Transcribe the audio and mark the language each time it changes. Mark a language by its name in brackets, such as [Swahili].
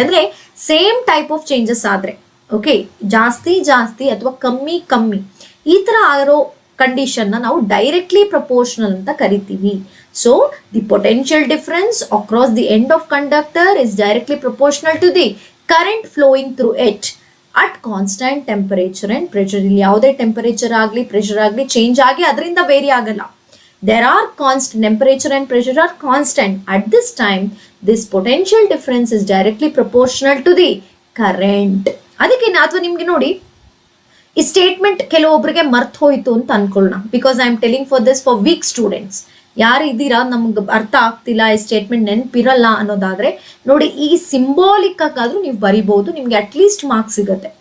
[Kannada] ಅಂದ್ರೆ same type of changes ಆದ್ರೆ, okay, ಜಾಸ್ತಿ ಜಾಸ್ತಿ ಅಥವಾ ಕಮ್ಮಿ ಕಮ್ಮಿ ಈ ತರ ಆಗಿರೋ ಕಂಡೀಷನ್ ನಾವು ಡೈರೆಕ್ಟ್ಲಿ ಪ್ರಪೋರ್ಷನಲ್ ಅಂತ ಕರಿತೀವಿ. [English] So the potential difference across the end of conductor is directly proportional to the current flowing through it at constant temperature and pressure. [Kannada] ಇಲ್ಲಿ ಯಾವುದೇ ಟೆಂಪರೇಚರ್ ಆಗಲಿ ಪ್ರೆಷರ್ ಆಗಲಿ ಚೇಂಜ್ ಆಗಿ ಅದರಿಂದ ವೇರಿ ಆಗಲ್ಲ. [English] There are constant temperature and pressure are constant. At this time, this potential difference is directly proportional to the current. [Kannada] ಅದಕ್ಕೆ ಅಥವಾ ನಿಮ್ಗೆ ನೋಡಿ, ಈ ಸ್ಟೇಟ್ಮೆಂಟ್ ಕೆಲವೊಬ್ಬರಿಗೆ ಮರ್ತ್ ಹೋಯ್ತು ಅಂತ ಅನ್ಕೊಳ್ಳೋಣ. [English] Because I am telling for this for weak students. [Kannada] ಯಾರು ಇದ್ದೀರಾ ನಮ್ಗೆ ಅರ್ಥ ಆಗ್ತಿಲ್ಲ, ಈ ಸ್ಟೇಟ್ಮೆಂಟ್ ನೆನಪಿರಲ್ಲ ಅನ್ನೋದಾದ್ರೆ ನೋಡಿ, ಈ ಸಿಂಬಾಲಿಕ್ ಆಗಾದ್ರೂ ನೀವು ಬರಿಬಹುದು, ನಿಮ್ಗೆ ಅಟ್ಲೀಸ್ಟ್ ಮಾರ್ಕ್ಸ್ ಸಿಗುತ್ತೆ.